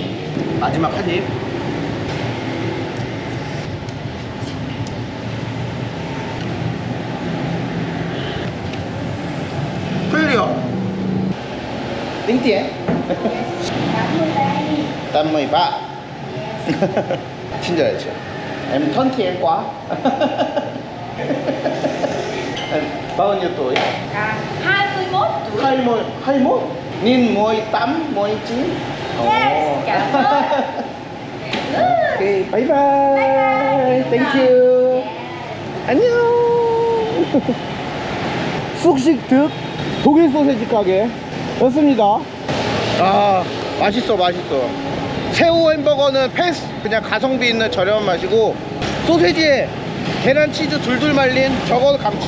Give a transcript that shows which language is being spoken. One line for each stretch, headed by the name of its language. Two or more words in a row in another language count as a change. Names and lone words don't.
Korean: 마지막 한 입. 클리어. 띵띠에. 83. 친절하죠.
Vietnamese: Em thân thiện quá. Bao nhiêu tuổi? 21 tuổi. 21? Nhìn 18, 19. Yes, cảm ơn.
English: Okay, bye bye. Thank you.
Korean: 안녕. 쑥식득 독일 소세지 가게였습니다. 아, 맛있어. 새우 햄버거는 패스. 그냥 가성비 있는 저렴한 맛이고 소세지에 계란 치즈 둘둘 말린 저거 강추.